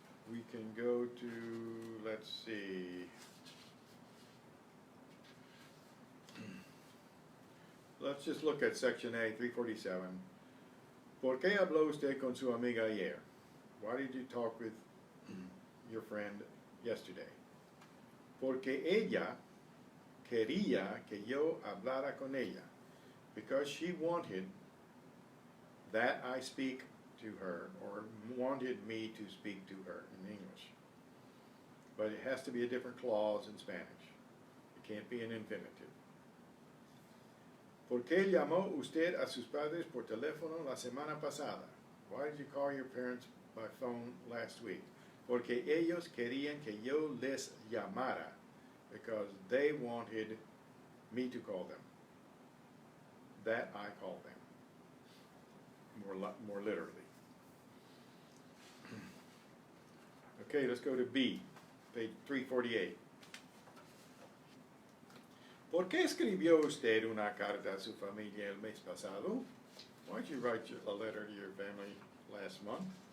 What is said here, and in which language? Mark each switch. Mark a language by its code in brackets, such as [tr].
[en] We can go to, let's see. Let's just look at section A, 347. [es] ¿Por qué habló usted con su amiga ayer? [en] Why did you talk with your friend yesterday? [es] Porque ella quería que yo hablara con ella. [en] Because she wanted that I speak to her, or wanted me to speak to her in English. But it has to be a different clause in Spanish. It can't be an infinitive. [es] ¿Por qué llamó usted a sus padres por teléfono la semana pasada? [en] Why did you call your parents by phone last week? [es] Porque ellos querían que yo les llamara, [en] because they wanted me to call them. That I call them, more literally. Okay, let's go to B, page 348. [es] ¿Por qué escribió usted una carta a su familia el mes pasado? [en] Why did you write a letter to your family last month?